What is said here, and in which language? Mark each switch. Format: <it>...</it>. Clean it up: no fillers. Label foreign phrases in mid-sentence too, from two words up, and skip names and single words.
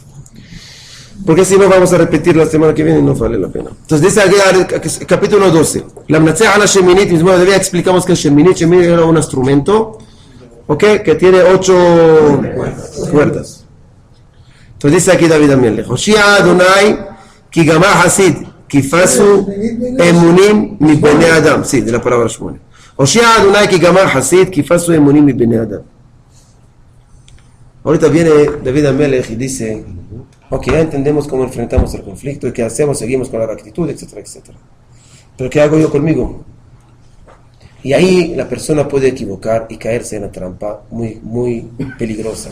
<es>Porque si no vamos a repetir la semana que viene y no vale la pena. Entonces dice aquí, capítulo 12.</es> <he>למנצח על השמינית,</he> <es>bueno, ya explicamos que el Sheminit era un instrumento, ok, que tiene 8 cuerdas. Entonces dice aquí</es> <he>דוד המלך הושיעה ה׳ כי גמר חסיד כי פסו אמונים מבני אדם.</he> <es>Sí, de la palabra Shmuel.</es> <he>הושיעה ה׳ כי גמר חסיד כי פסו אמונים מבני אדם.</he> <es>Ahorita viene David Amelech y dice, ok, ya entendemos cómo enfrentamos el conflicto y qué hacemos, seguimos con la actitud, etcétera, etcétera. Pero ¿qué hago yo conmigo? Y ahí la persona puede equivocar y caerse en la trampa muy, muy peligrosa.</es>